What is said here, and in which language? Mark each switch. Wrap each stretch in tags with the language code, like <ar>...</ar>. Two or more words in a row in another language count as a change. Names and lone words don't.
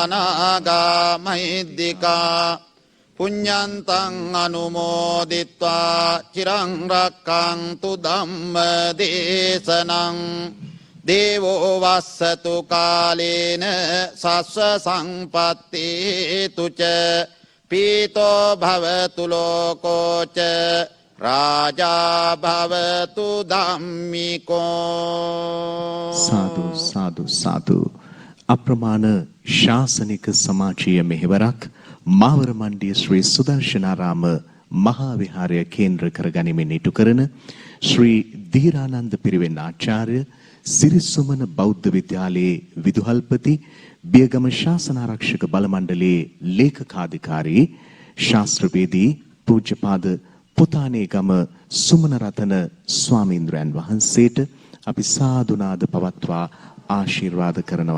<pi>නාග මහිද්దికා පුඤ්ඤන්තං අනුමෝදිත්වා චිරං රක්ඛන්තු ධම්ම දේශනං දේවෝ වස්සතු කාලේන සස්ස සංපත්තේතු ච පීතෝ භවතු ලෝකෝ ච රාජා භවතු ධම්මිකෝ.</pi> <si>සාදු සාදු සාදු. අප්‍රමාණ ශාසනික සමාජීය මෙහෙවරක් මාවර මණ්ඩිය ශ්‍රී සුදර්ශනාරාම මහා විහාරය කේන්ද්‍ර කරගනිමින් ඉටු කරන ශ්‍රී ධීරානන්ද පිරිවෙන් ආචාර්ය සිරිසුමන බෞද්ධ විද්‍යාලයේ විදුහල්පති බියගම ශාසනාරක්ෂක බල මණ්ඩලයේ ලේකකාධිකාරී ශාස්ත්‍රවේදී පූජ්‍යපාද පුතානේගම සුමන රතන ස්වාමීන්ද්‍රයන් වහන්සේට අපි සාදුනාද පවත්වා ආශිර්වාද කරනවා.</si>